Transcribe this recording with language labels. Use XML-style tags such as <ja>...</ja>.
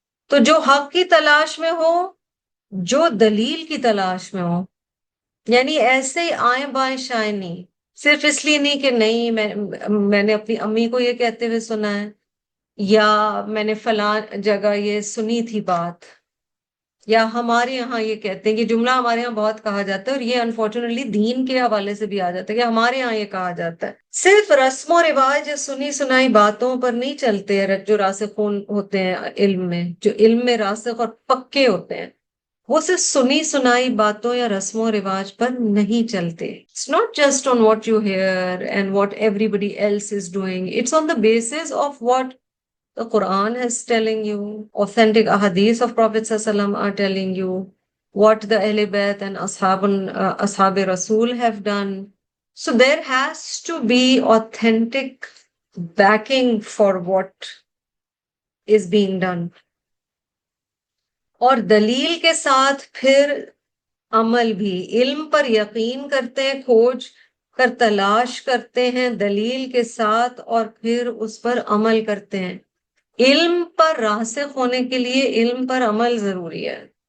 <ur>تو جو حق کی تلاش میں ہو، جو دلیل کی تلاش میں ہو، یعنی ایسے ہی آئیں بائیں شائیں نہیں، صرف اس لیے نہیں کہ نہیں میں نے اپنی امی کو یہ کہتے ہوئے سنا ہے، یا میں نے فلاں جگہ یہ سنی تھی بات، یا ہمارے یہاں یہ کہتے ہیں کہ جملہ ہمارے یہاں بہت کہا جاتا ہے، اور یہ انفارچونیٹلی دین کے حوالے سے بھی آ جاتا ہے کہ ہمارے یہاں یہ کہا جاتا ہے. صرف رسم و رواج یا سنی سنائی باتوں پر نہیں چلتے ہیں جو راسخون ہوتے ہیں علم میں، جو علم میں راسخ اور پکے ہوتے ہیں، وہ صرف سنی سنائی باتوں یا رسم و رواج پر نہیں چلتے.</ur> <en>It's not just on what you hear and what everybody else is doing. It's on the basis of what the Quran is telling you, authentic ahadith of Prophet ﷺ are telling you, what the Ahl Bayt and Ashab Rasul have done. So there has to be authentic backing for what is being done.</en> <ur>اور دلیل کے ساتھ پھر عمل بھی، علم پر یقین کرتے ہیں، کھوج کر تلاش کرتے ہیں دلیل کے ساتھ، اور پھر اس پر عمل کرتے ہیں۔ علم پر راسخ ہونے کے لیے علم پر عمل ضروری ہے۔</ur>